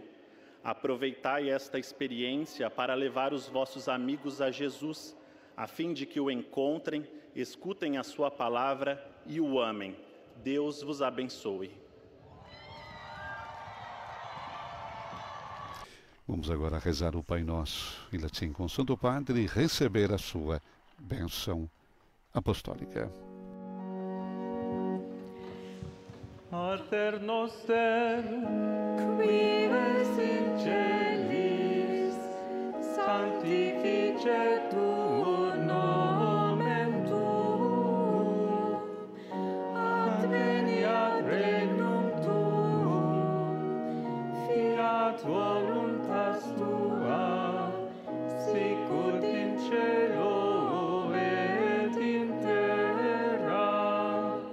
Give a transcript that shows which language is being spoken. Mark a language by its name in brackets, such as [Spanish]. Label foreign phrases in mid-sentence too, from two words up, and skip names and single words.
[Portuguese] Aproveitai esta experiência para levar os vossos amigos a Jesus, a fim de que o encontrem, escutem a sua palavra e o amem. Deus vos abençoe. Vamos agora rezar o Pai Nosso em latim com o Santo Padre e receber a sua bênção apostólica. [Latin] Pater noster, qui vis in celis, sanctificetur nomen tuum, adveniat regnum tuum, fiat voluntas tua, sicut in cielo et in terra.